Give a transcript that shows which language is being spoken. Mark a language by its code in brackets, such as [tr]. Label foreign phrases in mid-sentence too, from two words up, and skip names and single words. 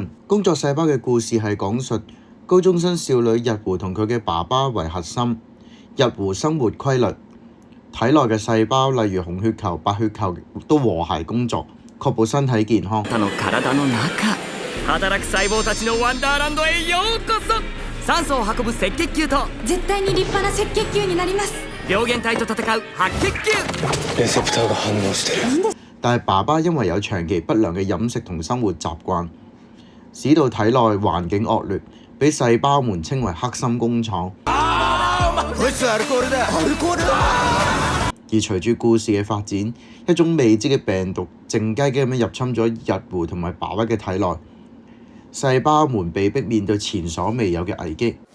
[yue] 工作細胞嘅故事係講述高中生少女日湖同佢嘅爸爸為核心，日湖生活規律，體內嘅細胞例如紅血球、白血球都和諧工作，確保身體健康。 [ja] 酸素を運ぶ赤血球と絶対に立派な赤血球になります。病原體と戦う白血球。レセプターが反応してる。 [yue] 但係爸爸因為有長期不良嘅飲食同生活習慣，使到體內環境惡劣，俾細胞們稱為黑心工廠。而隨住故事嘅發展，一種未知嘅病毒靜雞雞咁樣入侵咗日湖同埋爸爸嘅體內，細胞們被迫面對前所未有嘅危機。